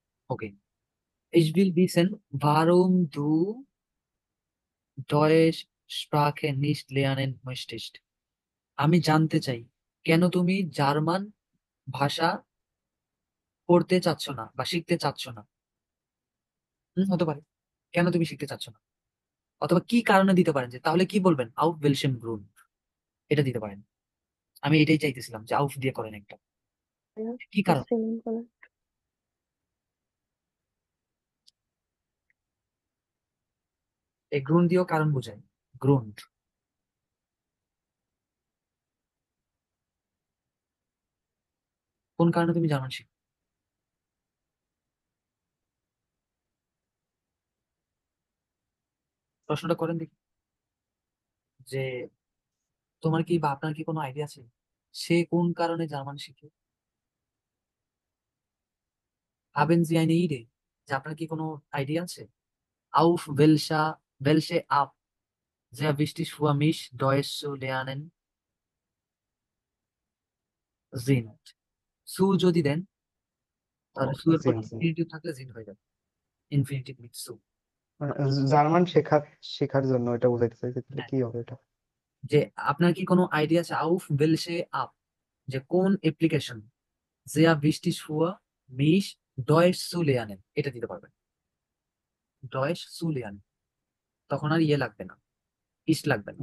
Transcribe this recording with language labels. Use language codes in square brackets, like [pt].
[de] ওকে, ich will wissen warum du Deutsch Sprache nicht lernen möchtest। [bn] আমি জানতে চাই কেন তুমি জার্মান ভাষা পড়তে চাচ্ছ না বা শিখতে চাচ্ছ না। হতে পারে কেন তুমি শিখতে চাচ্ছ না, অথবা কি কারণে দিতে পারেন, যে তাহলে কি বলবেন আউফ বেলসেম গ্রুন, এটা দিতে পারেন। আমি এটাই চাইতেছিলাম যে আউফ দিয়ে করেন একটা, কি কারণ। স্পেলিং করে। এই গ্রুন দিয়েও কারণ বোঝায়, গ্রুন, কোন কারণে তুমি জার্মান শিখ, প্রশ্নটা করেন দেখি। যে তোমার কি বা আপনার কি কোনো আইডিয়া আছে সে কোন কারণে জার্মান শিখে, [de] haben Sie eine Idee, [bn] যে আপনার কি কোনো আইডিয়া আছে। [de] auf welche Art sehr wichtig für mich Deutsch zu lernen sind। [bn] সু যদি দেন তাহলে সু এর পর জিন জিন। ইনফিনিটিভ থাকলে জিন হয়ে যাবে, ইনফিনিটিভ উইথ সু। মানে জার্মান শেখার শেখার জন্য এটা বোঝাইতে চাইছে, তাহলে হ্যাঁ, কি হবে এটা? যে আপনার কি কোনো আইডিয়া আছে [de] auf welche App, [bn] যে কোন application [de] sehr wichtig für mich Deutsch zu lernen, [bn] এটা দিতে পারবেন, [de] Deutsch zu lernen, [bn] তখন আর ইয়ে লাগবে না, ইস্ট লাগবে না।